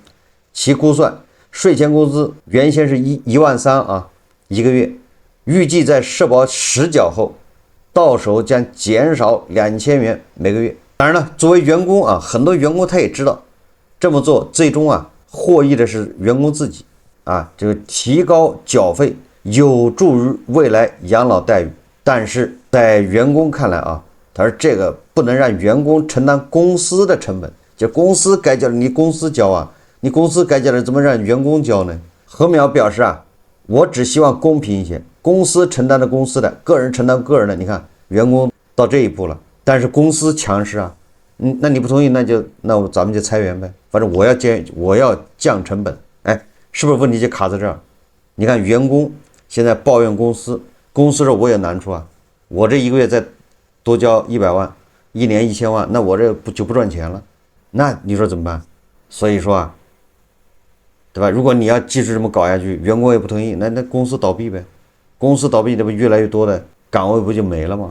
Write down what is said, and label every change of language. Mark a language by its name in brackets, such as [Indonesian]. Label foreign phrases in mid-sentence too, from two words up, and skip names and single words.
[Chinese] 其估算稅前工資原先是1萬3一個月，預計在社保實繳後，到手將減少2000元每個月。當然了，作為員工很多員工他也知道這麼做最終獲益的是員工自己這個提高繳費有助於未來養老待遇。但是在員工看来他說這個不能讓員工承擔公司的成本，就公司該交的你公司交你公司該交的怎麼讓員工交呢？何淼表示我只希望公平一些，公司承擔的公司的，个人承担个人的。你看员工到這一步了，但是公司強勢那你不同意，那咱們就裁員唄，反正我要降成本。是不是問題就卡在這兒？你看員工現在抱怨公司說我有難處我這一個月再多交100萬，一年1000萬，那我這就不賺錢了，那你說怎麼辦？所以說對吧？如果你要繼續這麼搞下去，員工也不同意，那公司倒閉唄，公司倒閉，那不越來越多的崗位不就沒了嗎？